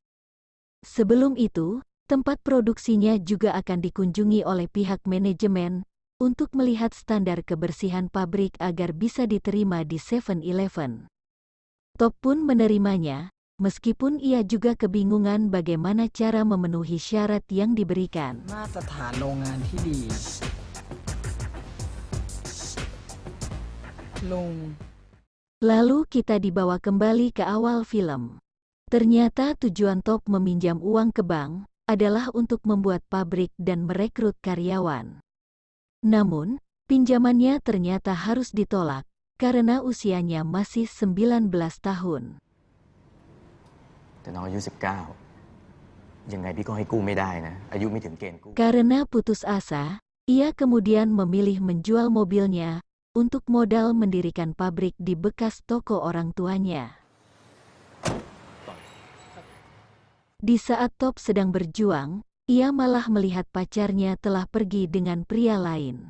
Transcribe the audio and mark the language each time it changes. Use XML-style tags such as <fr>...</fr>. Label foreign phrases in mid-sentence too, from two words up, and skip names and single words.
<id>Sebelum itu, tempat produksinya juga akan dikunjungi oleh pihak manajemen untuk melihat standar kebersihan pabrik agar bisa diterima di 7-Eleven. Top pun menerimanya, meskipun ia juga kebingungan bagaimana cara memenuhi syarat yang diberikan.</id> <th>มาตรฐานโรงงานที่ดี ลุง</th> <id>Lalu kita dibawa kembali ke awal film. Ternyata tujuan Top meminjam uang ke bank adalah untuk membuat pabrik dan merekrut karyawan. Namun, pinjamannya ternyata harus ditolak karena usianya masih 19 tahun.</id> <th>แต่น้องอายุ19ยังไงพี่ก็ให้กู้ไม่ได้นะอายุไม่ถึงเกณฑ์กู้</th> <id>Karena putus asa, ia kemudian memilih menjual mobilnya untuk modal mendirikan pabrik di bekas toko orang tuanya. Di saat Top sedang berjuang, ia malah melihat pacarnya telah pergi dengan pria lain.</id>